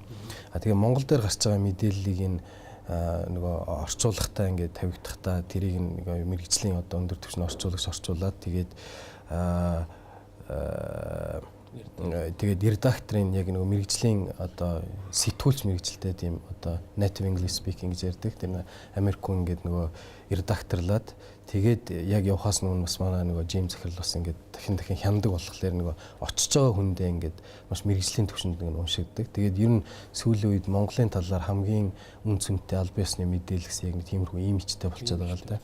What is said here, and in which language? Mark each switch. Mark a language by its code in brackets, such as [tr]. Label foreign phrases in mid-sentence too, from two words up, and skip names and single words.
[mn] Тэгээ Монгол дээр гарч байгаа мэдээллийг энэ нөгөө орчуулгахтаа ингээд тавигдахдаа тэрийг нэг мэрэгжлийн одоо өндөр түвшний орчуулагч орчуулад тэгээд редакторын яг нөгөө мэрэгжлийн одоо сэтгүүлч мэрэгжилтэй тийм одоо [en] native English speaking [mn] гэж ярьдаг. Тэр Америк хүн ингээд нөгөө редакторлаад тэгээд яг явахаас өмнө бас манай нөгөө Джеймс захирал бас ингээд дахин хяндаг болохоор нөгөө очиж байгаа хүндээ ингээд маш мэрэгжлийн төвшөнд ингээд уншигддаг. Тэгээд ер нь сүүлийн үед Монголын талаар хамгийн үн цэнтэй аль биесны мэдээлэлс яг нэг тиймэрхүү имижтэй болчиход байгаа л да.